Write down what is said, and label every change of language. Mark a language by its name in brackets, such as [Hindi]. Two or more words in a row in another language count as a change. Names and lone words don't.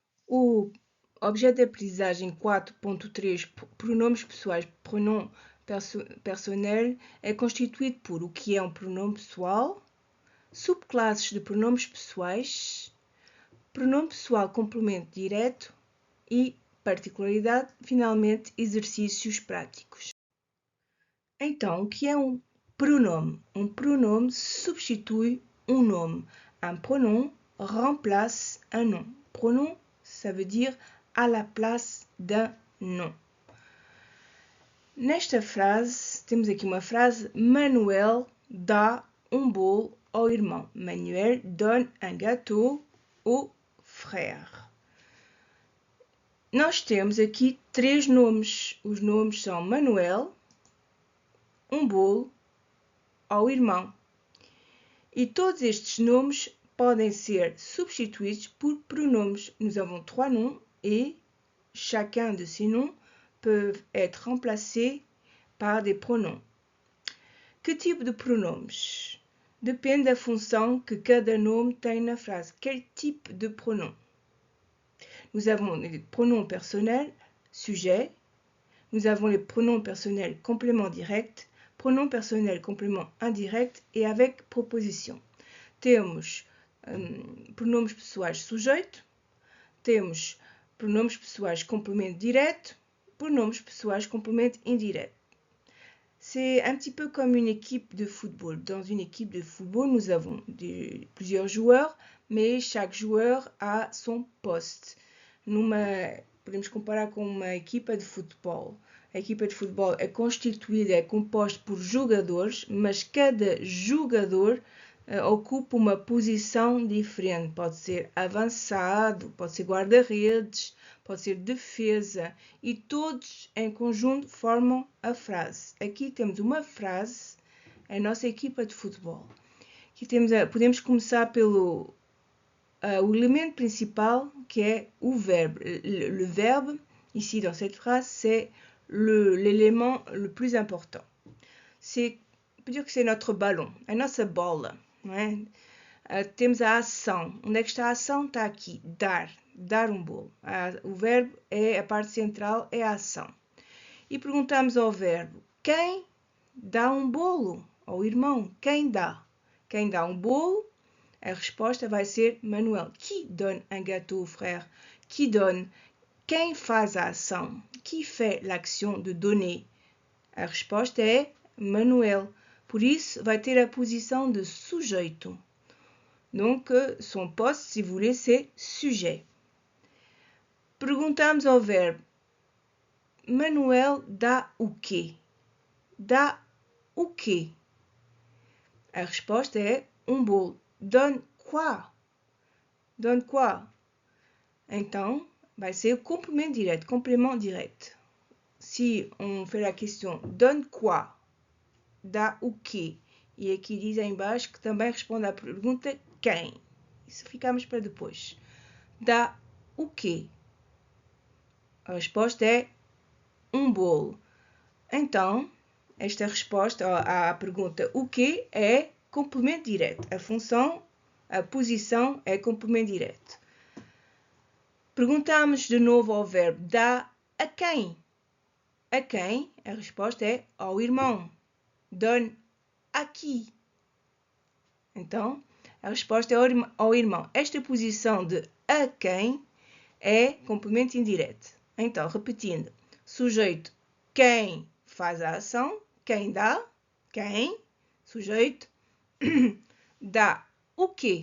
[Portuguese] O objeto de aprendizagem 4.3, pronomes pessoais, [French] pronom personnel, [Portuguese] é constituído por o que é um pronome pessoal, subclasses de pronomes pessoais, pronome pessoal complemento direto e particularidade, finalmente, exercícios práticos. Então, o que é um pronome? Um pronome substitui um nome. [French] Un pronom remplace un nom. Pronom, ça veut dire à la place d'un nom. [Portuguese] Nesta frase, temos aqui uma frase: Manuel dá um bolo ao irmão. [French] Manuel donne un gâteau au frère. [Portuguese] Nós temos aqui três nomes. Os nomes são Manuel, um bolo ao irmão. E todos estes nomes podem ser substituídos por pronomes. [French] Nous avons trois noms et chacun de ces noms peuvent être remplacés par des pronoms. [Portuguese] Que tipo de pronomes? Depende da função que cada nome tem na frase. [French] Quel type de pronom? Nous avons les pronoms personnels, sujet. Nous avons les pronoms personnels complément direct, pronom personnel complément indirect e avec proposição. [Portuguese] Temos pronomes pessoais sujeito, temos pronomes pessoais complemento direto, pronomes pessoais complemento indireto. [French] C'est un petit peu comme une équipe de football. Dans une équipe de football, nous avons plusieurs joueurs, mais chaque joueur a son poste. [Portuguese] Podemos comparar com uma equipa de futebol. A equipa de futebol é constituída, é composta por jogadores, mas cada jogador ocupa uma posição diferente. Pode ser avançado, pode ser guarda-redes, pode ser defesa, e todos em conjunto formam a frase. Aqui temos uma frase, a nossa equipa de futebol. Aqui podemos começar pelo o elemento principal, que é o verbo. [French] Le verbe, ici dans cette phrase, c'est l'élément le plus important. On peut dire que c'est notre ballon, [Portuguese] a nossa bola. Não é? Temos a ação. Onde é que está a ação? Está aqui, dar um bolo. O verbo é a parte central, é a ação. E perguntamos ao verbo: quem dá um bolo ao irmão? Quem dá? Quem dá um bolo? A resposta vai ser Manuel. [French] Qui donne un gâteau au frère? Qui donne? [Portuguese] Quem faz a ação? [French] Qui fait l'action de donner? [Portuguese] A resposta é Manuel. Por isso, vai ter a posição de sujeito. [French] Donc, son poste, si vous voulez, c'est sujet. [Portuguese] Perguntamos ao verbo: Manuel dá o quê? Dá o quê? A resposta é um bolo. [French] Donne quoi? Donne quoi? [Portuguese] Então, vai ser o [French] complément direct, complément direct. Si on fait la question donne quoi? [Portuguese] Dá o quê? E aqui diz em baixo que também responde à pergunta quem. Isso ficamos para depois. Dá o quê? A resposta é um bolo. Então, esta resposta à pergunta o quê é complemento direto. A função, a posição é complemento direto. Perguntamos de novo ao verbo dá a quem? A quem? A resposta é ao irmão. [French] Donne a qui? [Portuguese] Então, a resposta é ao irmão. Esta posição de a quem é complemento indireto. Então, repetindo. Sujeito, quem faz a ação. Quem dá? Quem? Sujeito. Dá o quê?